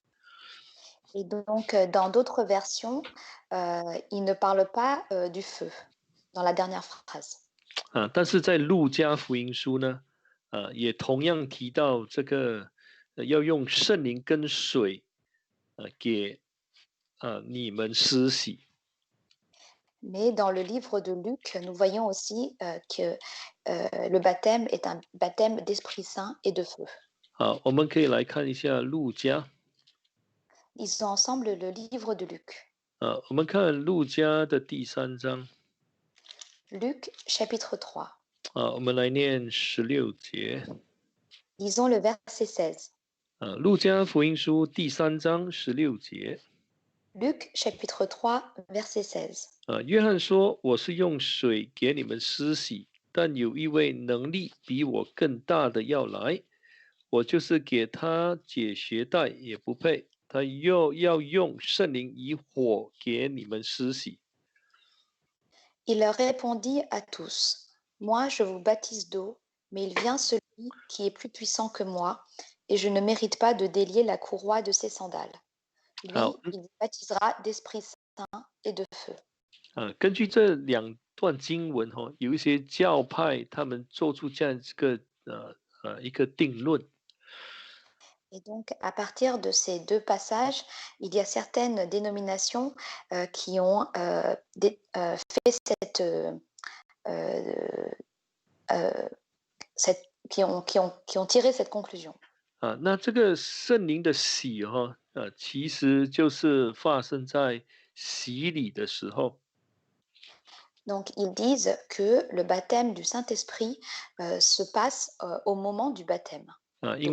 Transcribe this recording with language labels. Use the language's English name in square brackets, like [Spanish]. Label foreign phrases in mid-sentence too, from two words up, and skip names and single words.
[French] Et donc, dans d'autres versions, il ne parle pas du feu dans la dernière phrase. [Chinese] 但是在路加福音书呢，也同样提到这个要用圣灵跟水给你们施洗。 [French] Mais dans le livre de Luc, nous voyons aussi que le baptême est un baptême d'Esprit Saint et de feu. [Chinese] 好，我们可以来看一下路加。 [French] Lisons ensemble le livre de Luc. [Chinese] 我们看路加的第3章。 [French] Luc chapitre 3. [Chinese] 我们来念16节。 [French] Lisons le verset 16. [Chinese] 路加福音书第3章16节。 [French] Luc chapitre 3 verset 16. [Chinese] 约翰说：“我是用水给你们施洗，但有一位能力比我更大的要来，我就是给他解鞋带也不配。他又要用圣灵以火给你们施洗。” [French] Il leur répondit à tous, moi je vous baptise d'eau, mais il vient celui qui est plus puissant que moi, et je ne mérite pas de délier la courroie de ses sandales. Lui, [Chinese] 好， [French] il vous baptisera d'Esprit Saint et de feu. [Chinese] 根据这2段经文有一些教派他们做出这样一个定论。 [French] Et donc, à partir de ces deux passages, il y a certaines dénominations qui ont fait euh, qui ont tiré cette conclusion. [Chinese] 那这个圣灵的洗其实就是发生在洗礼的时候。 [French] Donc, ils disent que le baptême du Saint-Esprit se passe au moment du baptême [Chinese] 因